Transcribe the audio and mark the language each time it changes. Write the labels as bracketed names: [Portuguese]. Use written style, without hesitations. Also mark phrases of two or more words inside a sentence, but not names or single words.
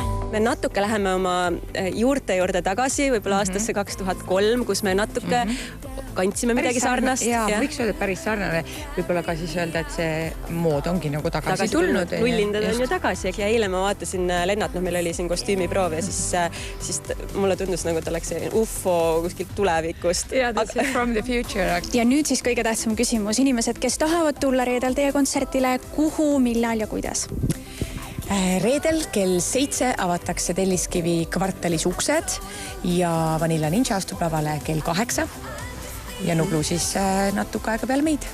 [Estonian] Me natuke läheme oma juurte juurde tagasi, võib-olla aastasse 2003, kus me natuke kandsime midagi sarnast. Ja võiks öelda päris sarnane. Võib-olla ka siis öelda, et see mood ongi nagu tagasi tulnud. Nullindad on ju tagasi. Ja eile ma vaatasin Lennart, meil oli siin kostüümiproov ja siis mulle tundus nagu, et oleks UFO kuskilt tulevikust. Ja, [English] this is from the future. [Estonian] Ja nüüd siis kõige tähtsam küsimus. Inimesed, kes tahavad tulla reedel teie kontsertile, kuhu, millal ja kuidas? Reedel kell 7 avatakse Telliskivi kvartalis uksed ja Vanilla Ninja astub lavale kell 8 ja Nublu siis natuke aega peal meid.